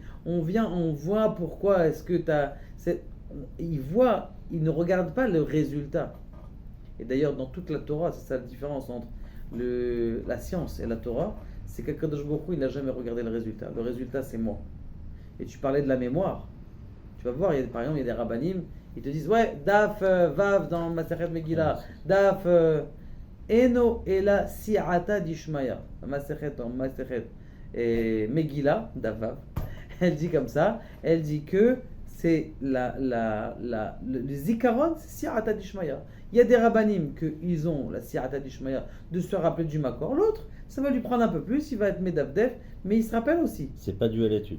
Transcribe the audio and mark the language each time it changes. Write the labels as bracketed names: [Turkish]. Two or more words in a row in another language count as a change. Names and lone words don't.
[French] On voit pourquoi est-ce que tu as. Ils ne regardent pas le résultat. Et d'ailleurs, dans toute la Torah, c'est ça la différence entre la science et la Torah, c'est qu' [Hebrew] הקדוש ברוך הוא, [French] il n'a jamais regardé le résultat. Le résultat, c'est moi. Et tu parlais de la mémoire. Tu vas voir, par exemple, il y a des rabbanim, ils te disent, ouais, [Hebrew] דף ו [French] dans Masechet Megillah, [Hebrew] דף אינו אלא [Aramaic] סייעתא דשמיא. [French] Masechet dans Masechet Megillah, [Hebrew] דף ו, [French] elle dit comme ça, elle dit que c'est le zikaron, c'est [Aramaic] סייעתא דשמיא. [French] Il y a des rabbanim qu'ils ont la [Aramaic] סייעתא דשמיא [French] de se rappeler du Makor. L'autre, ça va lui prendre un peu plus, il va être Medavdef, mais il se rappelle aussi. C'est pas dû à l'étude.